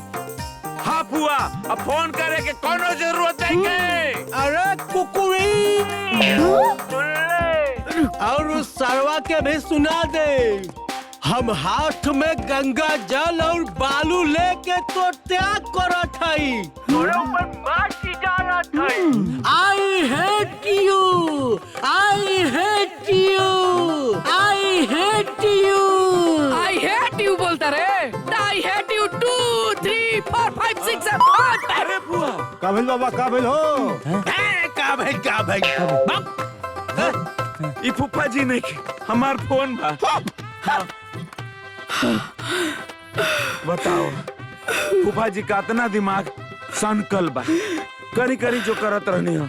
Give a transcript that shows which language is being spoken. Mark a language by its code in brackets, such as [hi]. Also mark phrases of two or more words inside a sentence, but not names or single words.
[bho] हाँ फुआ, अब फोन करे के कोनो जरूरत नहीं के। अरे कुकुरी, सुन ले। और उस सरवा के भी सुना दे। हम हाथ में गंगा जल और बालू लेके तो त्याग करत हई। तोरे ऊपर मार की जा रहा था। [en] I hate you, I hate you, I hate you। I hate you [bho] बोलता रे। [en] I hate you 2, 3, 4, 5, 6, 7, 8। [bho] अरे फुआ, काबिल बाबा काबिल हो। का भाई ई फूफा जी नहीं के, हमार फोन बा। बताओ फूफा जी का इतना दिमाग सनकल बा, करी करी जो करत रहनी हो।